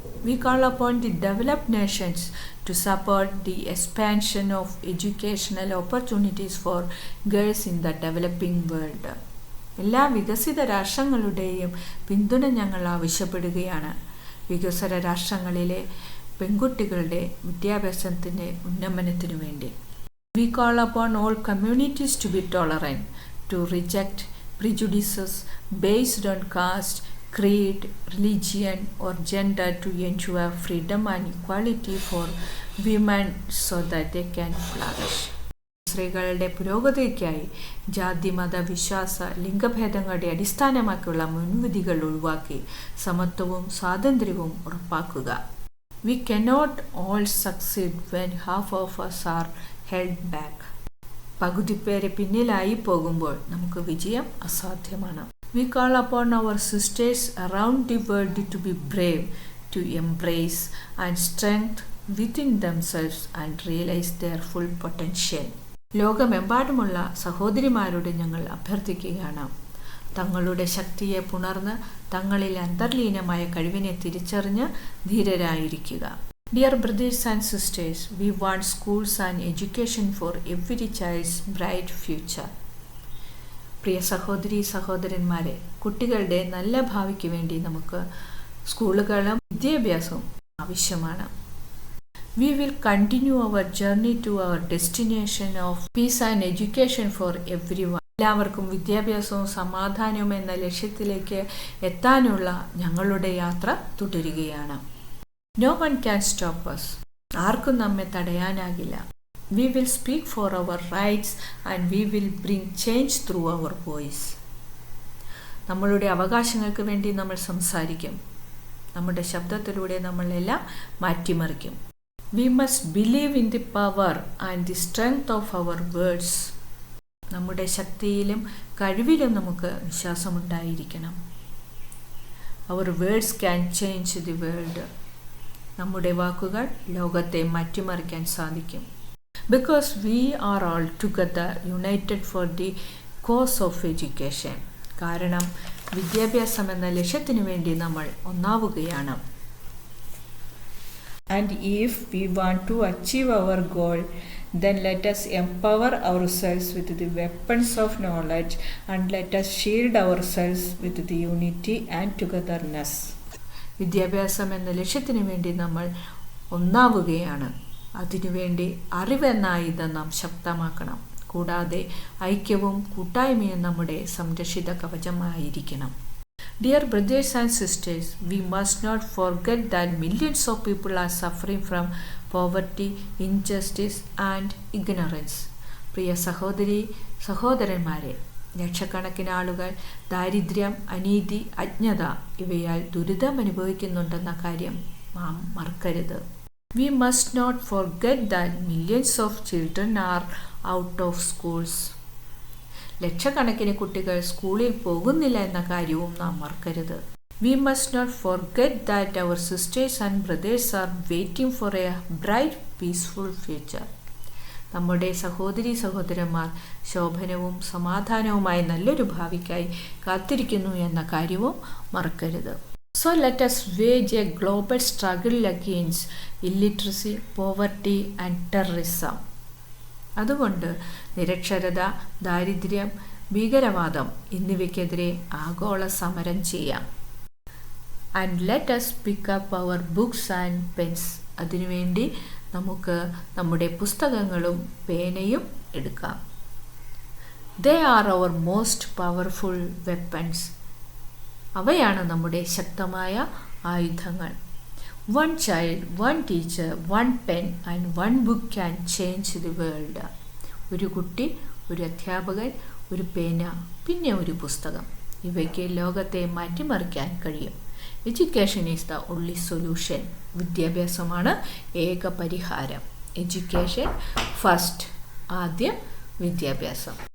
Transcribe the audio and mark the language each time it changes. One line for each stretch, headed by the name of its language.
English: We call upon the developed nations to support the expansion of educational opportunities for girls in the developing world.
Malayalam: എല്ലാ വികസിത രാഷ്ട്രങ്ങളുടെയും പിന്തുണ ഞങ്ങൾ ആവശ്യപ്പെടുകയാണ്, വികസ്വര രാഷ്ട്രങ്ങളിലെ പെൺകുട്ടികളുടെ വിദ്യാഭ്യാസത്തിൻ്റെ ഉന്നമനത്തിനു വേണ്ടി.
English: We call upon all communities to be tolerant, to reject prejudices based on caste, creed, religion, or gender, to ensure freedom and equality for women so that they can flourish.
Malayalam: സ്ത്രീകളുടെ പുരോഗതിക്കായി ജാതി മത വിശ്വാസ ലിംഗഭേദങ്ങളുടെ അടിസ്ഥാനമാക്കിയുള്ള മുൻവിധികൾ ഒഴിവാക്കി സമത്വവും സ്വാതന്ത്ര്യവും ഉറപ്പാക്കുക.
English: We cannot all succeed when half of us are held back.
Malayalam: പകുതി പേരെ പിന്നിലായി പോകുമ്പോൾ നമുക്ക് വിജയം അസാധ്യമാണ്.
English: We call upon our sisters around the world to be brave, to embrace and strength within themselves and realize their full potential.
Malayalam: ലോകമെമ്പാടുമുള്ള സഹോദരിമാരോട് ഞങ്ങൾ അഭ്യർത്ഥിക്കുകയാണ്, തങ്ങളുടെ ശക്തിയെ പുണർന്ന് തങ്ങളിൽ അന്തർലീനമായ കഴിവിനെ തിരിച്ചറിഞ്ഞ് ധീരരായിരിക്കുക.
English: Dear brothers and sisters, we want schools and education for every child's bright future.
Malayalam: പ്രിയ സഹോദരി സഹോദരന്മാരെ, കുട്ടികളുടെ നല്ല ഭാവിക്ക് വേണ്ടി നമുക്ക് സ്കൂളുകളും വിദ്യാഭ്യാസവും ആവശ്യമാണ്.
English: We will continue our journey to our destination of peace and education for everyone.
Malayalam: എല്ലാവർക്കും വിദ്യാഭ്യാസവും സമാധാനവും എന്ന ലക്ഷ്യത്തിലേക്ക് എത്താനുള്ള ഞങ്ങളുടെ യാത്ര തുടരുകയാണ്.
English: No one can stop us.
Malayalam: ആർക്കും നമ്മെ തടയാനാകില്ല.
English: We will speak for our rights and we will bring change through our voice.
Malayalam: നമ്മളുടെ അവകാശങ്ങൾക്ക് വേണ്ടി നമ്മൾ സംസാരിക്കും. നമ്മുടെ ശബ്ദത്തിലൂടെ നമ്മളെല്ലാം മാറ്റിമറിക്കും.
English: We must believe in the power and the strength of our words.
Malayalam: നമ്മുടെ ശക്തിയിലും കഴിവിലും നമുക്ക് വിശ്വാസമുണ്ടായിരിക്കണം.
English: Our words can change the world.
Malayalam: നമ്മുടെ വാക്കുകൾ ലോകത്തെ മാറ്റിമറിക്കാൻ സാധിക്കും.
English: Because we are all together united for the cause of education.
Malayalam: കാരണം വിദ്യാഭ്യാസം എന്ന ലക്ഷ്യത്തിനു വേണ്ടി നമ്മൾ ഒന്നാവുകയാണ്.
English: And if we want to achieve our goal, then let us empower ourselves with the weapons of knowledge and let us shield ourselves with the unity and togetherness.
Malayalam: വിദ്യാഭ്യാസം എന്ന ലക്ഷ്യത്തിനു വേണ്ടി നമ്മൾ ഒന്നാവുകയാണ്. അതിനുവേണ്ടി അറിവെന്ന ആയുധം നാം ശക്തമാക്കണം. കൂടാതെ ഐക്യവും കൂട്ടായ്മയും നമ്മുടെ സംരക്ഷിത കവചമായിരിക്കണം.
English: Dear brothers and sisters, we must not forget that millions of people are suffering from poverty, injustice and ignorance.
Malayalam: പ്രിയ സഹോദരി സഹോദരന്മാരെ, ലക്ഷക്കണക്കിന് ആളുകൾ ദാരിദ്ര്യം, അനീതി, അജ്ഞത ഇവയാൽ ദുരിതം അനുഭവിക്കുന്നുണ്ടെന്ന കാര്യം നാം മറക്കരുത്.
English: We must not forget that millions of children are out of schools.
Malayalam: ലക്ഷക്കണക്കിന് കുട്ടികൾ സ്കൂളിൽ പോകുന്നില്ല എന്ന കാര്യവും നാം മറക്കരുത്.
English: We must not forget that our sisters and brothers are waiting for a bright, peaceful future.
Malayalam: നമ്മുടെ സഹോദരി സഹോദരന്മാർ ശോഭനവും സമാധാനവുമായ നല്ലൊരു ഭാവിക്കായി കാത്തിരിക്കുന്നു എന്ന കാര്യവും മറക്കരുത്.
English: So let us wage a global struggle against illiteracy, poverty and terrorism.
Malayalam: അതുകൊണ്ട് നിരക്ഷരത, ദാരിദ്ര്യം, ഭീകരവാദം എന്നിവയ്ക്കെതിരെ ആഗോള സമരം ചെയ്യാം.
English: And let us pick up our books and pens.
Malayalam: അതിനുവേണ്ടി നമുക്ക് നമ്മുടെ പുസ്തകങ്ങളും പേനയും എടുക്കാം.
English: They are our most powerful weapons.
Malayalam: അവയാണ് നമ്മുടെ ശക്തമായ ആയുധങ്ങൾ.
English: One child, one teacher, one pen and one book can change the world.
Malayalam: ഒരു കുട്ടി, ഒരു അധ്യാപകൻ, ഒരു പേന, പിന്നെ ഒരു പുസ്തകം. ഇവയ്ക്ക് ലോകത്തെ മാറ്റിമറിക്കാൻ കഴിയും.
English: Education is the only solution.
Malayalam: വിദ്യാഭ്യാസമാണ് ഏക പരിഹാരം.
English: Education first.
Malayalam: ആദ്യം വിദ്യാഭ്യാസം.